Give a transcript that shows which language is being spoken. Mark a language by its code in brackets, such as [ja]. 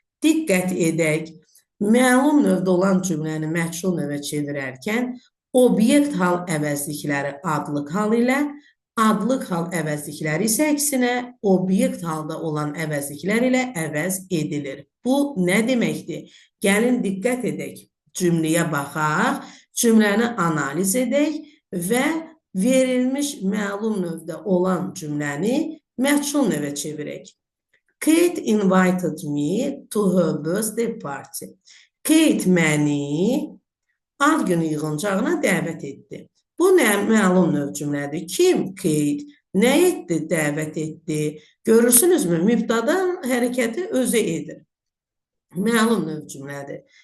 [az] Diqqət edək, məlum növdə olan cümləni məchul növə çevirərkən obyekt hal əvəzlikləri adlıq hal ilə, adlıq hal əvəzlikləri isə əksinə obyekt halda olan əvəzliklər ilə əvəz edilir. Bu nə deməkdir? Gəlin diqqət edək, cümləyə baxaq, cümləni analiz edək və verilmiş məlum növdə olan cümləni məchul növə çevirək. [en] Kate invited me to her birthday party. [az] Kate məni ad günü yığıncağına dəvət etdi. Bu nə məlum növ cümlədir? Kim? Kate. Nə etdi? Dəvət etdi. Görürsünüzmü? Mübtada hərəkəti özü edir. Məlum növ cümlədir.